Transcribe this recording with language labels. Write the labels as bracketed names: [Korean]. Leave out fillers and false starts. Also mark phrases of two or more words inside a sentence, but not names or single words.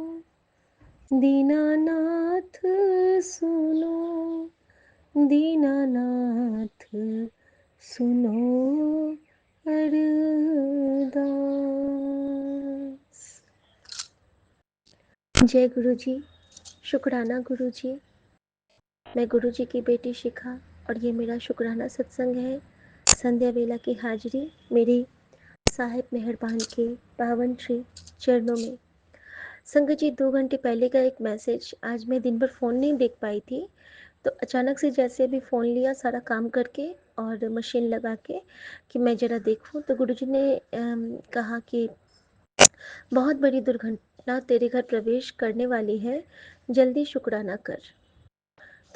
[Hindi] दीनानाथ सुनो। दीनानाथ सुनो अरदास। जय गुरु जी शुक्राना गुरु जी। मैं गुरु जी की बेटी शिखा और ये मेरा शुक्राना सत्संग है। संध्या वेला की हाजिरी मेरी साहिब मेहरबान के पावन श्री चरणों में। संगत जी 2 घंटे पहले का एक मैसेज, आज मैं दिन भर फ़ोन नहीं देख पाई थी तो अचानक से जैसे अभी फ़ोन लिया सारा काम करके और मशीन लगा के कि मैं ज़रा देखूं तो गुरुजी ने कहा कि बहुत बड़ी दुर्घटना तेरे घर प्रवेश करने वाली है, जल्दी शुक्राना कर।